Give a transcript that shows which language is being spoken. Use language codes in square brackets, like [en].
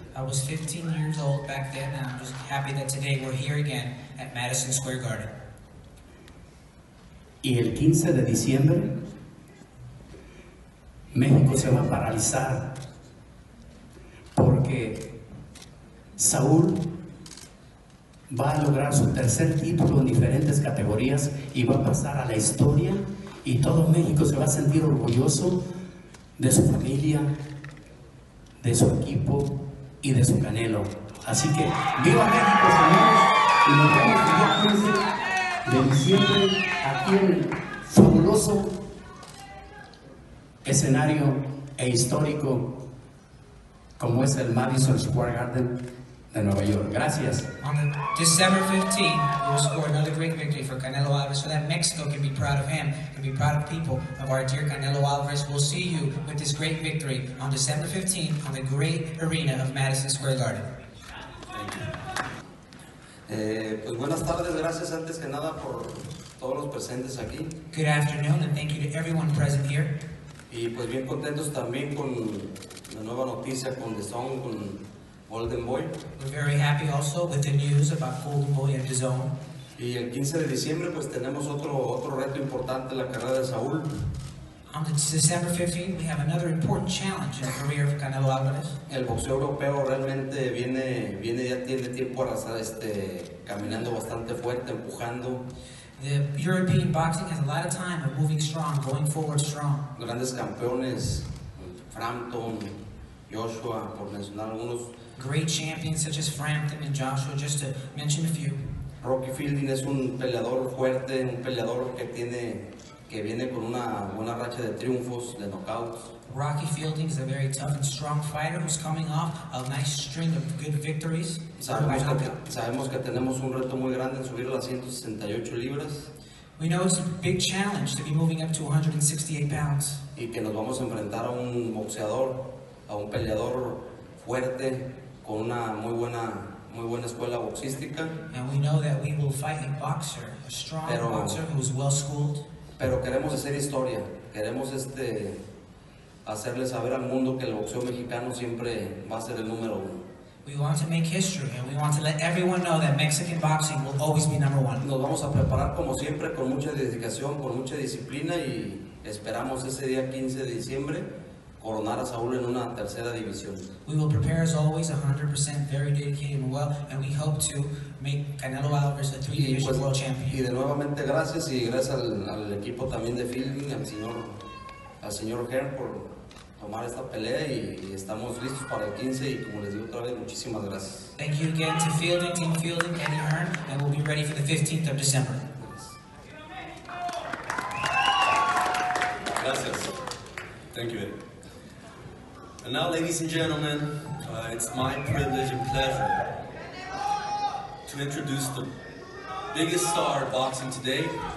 [en] I was 15 years old back then, and I'm just happy that today we're here again at Madison Square Garden. [es] Y el 15 de diciembre, México se va a paralizar porque Saúl va a lograr su tercer título en diferentes categorías y va a pasar a la historia, y todo México se va a sentir orgulloso de su familia, de su equipo y de su Canelo. Así que ¡viva México, señores! Y nos vemos el día 15 de diciembre aquí en el fabuloso escenario e histórico como es el Madison Square Garden de Nueva York. Gracias. [en] On December 15, we will score another great victory for Canelo Alvarez so that Mexico can be proud of him, can be proud of people of our dear Canelo Alvarez. We'll see you with this great victory on December 15 on the great arena of Madison Square Garden. [es] Pues buenas tardes, gracias antes que nada por todos los presentes aquí. [en] Good afternoon, and thank you to everyone present here. [es] Y pues bien contentos también con la nueva noticia con The Zone, con Golden Boy. [en] We're very happy also with the news about Golden Boy and DAZN. [es] Y el 15 de diciembre pues tenemos otro reto importante en la carrera de Saúl. [en] On December 15, we have another important challenge in the career of Canelo Alvarez. [es] El boxeo europeo realmente viene ya tiene tiempo a estar caminando bastante fuerte, empujando. [en] The European boxing has a lot of time of moving strong, going forward strong. [es] Grandes campeones, Frampton, Joshua, por mencionar algunos. [en] Great champions such as Frampton and Joshua, just to mention a few. [es] Rocky Fielding es un peleador fuerte, un peleador que viene con una buena racha de triunfos, de knockouts. [en] Rocky Fielding is a very tough and strong fighter who's coming off a nice string of good victories. [es] Sabemos que tenemos un reto muy grande en subir a las 168 libras. [en] We know it's a big challenge to be moving up to 168 pounds. [es] Y que nos vamos a enfrentar a un boxeador, a un peleador fuerte, con una muy buena escuela boxística. [en] And we know that we will fight a boxer, a strong boxer who's well schooled. [es] Pero queremos hacer historia, queremos hacerle saber al mundo que el boxeo mexicano siempre va a ser el número uno. [en] We want to make history, and we want to let everyone know that Mexican boxing will always be number one. [es] Nos vamos a preparar como siempre con mucha dedicación, con mucha disciplina, y esperamos ese día 15 de diciembre coronar a Saúl en una tercera división. [en] We will prepare as always 100%, very dedicated and well, and we hope to make Canelo Alvarez a 3-division world champion. [es] Y de nuevamente gracias, y gracias al equipo también de Fielding, al señor Hearn por tomar esta pelea, y estamos listos para el 15, y como les digo otra vez, muchísimas gracias. [en] Thank you again to Fielding, Team Fielding, Eddie Hearn, and we'll be ready for the 15th of December. [es] Gracias. [en] Thank you, Eddie. And now, ladies and gentlemen, it's my privilege and pleasure to introduce the biggest star of boxing today.